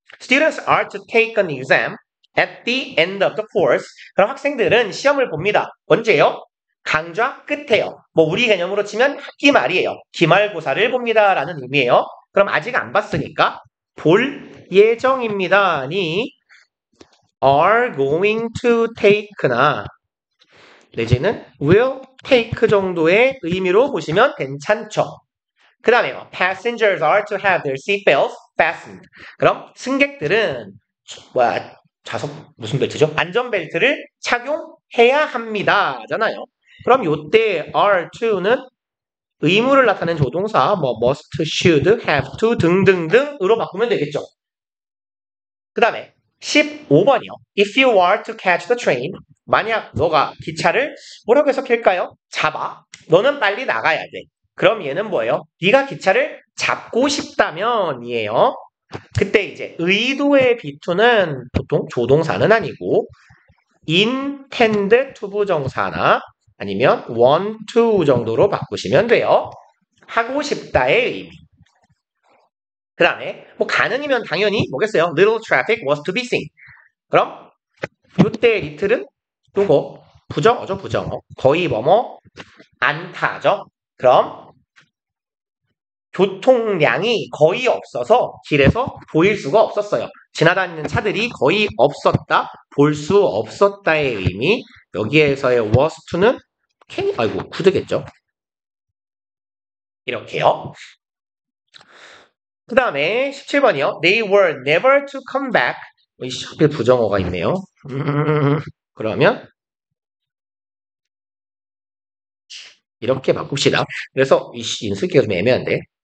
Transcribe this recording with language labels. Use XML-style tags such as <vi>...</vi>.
<en>Students are to take an exam at the end of the course.</en> <ko>그럼 학생들은 시험을 봅니다. 언제요? 강좌 끝에요. 우리 개념으로 치면 학기 말이에요. 기말고사를 봅니다. 라는 의미예요. 그럼 아직 안 봤으니까 볼 예정입니다니</ko> <en>are going to take</en> <ko>나 내지는</ko> <en>will take</en> <ko>정도의 의미로 보시면 괜찮죠. 그 다음에</ko> <en>passengers are to have their seatbelts fastened.</en> <ko>그럼 승객들은 좌석 무슨 벨트죠? 안전벨트를 착용해야 합니다. 잖아요. 그럼 요때 are to는 의무를 나타낸 조동사 must, should, have to 등등등으로 바꾸면 되겠죠. 그 다음에 15번이요.</ko> <en>If you are to catch the train,</en> <ko>만약 너가 기차를 뭐라고 해석할까요? 잡아. 너는 빨리 나가야 돼. 그럼 얘는 뭐예요? 네가 기차를 잡고 싶다면 이에요. 그때 이제 의도의 비투는 보통 조동사는 아니고 intend 투부정사나 아니면 want to 정도로 바꾸시면 돼요. 하고 싶다의 의미. 그 다음에 가능이면 당연히 뭐겠어요?</ko> <en>Little traffic was to be seen.</en> <ko>그럼 이때 little은 요거 부정어죠. 부정어. 거의 않다죠. 그럼 교통량이 거의 없어서 길에서 보일 수가 없었어요. 지나다니는 차들이 거의 없었다. 볼 수 없었다의 의미. 여기에서의 was to는 could겠죠. 이렇게요. 그 다음에 17번이요.</ko> <en>They were never to come back.</en> <ko>하필 부정어가 있네요. 그러면 이렇게 바꿉시다. 그래서 인수기가 좀 애매한데.</ko>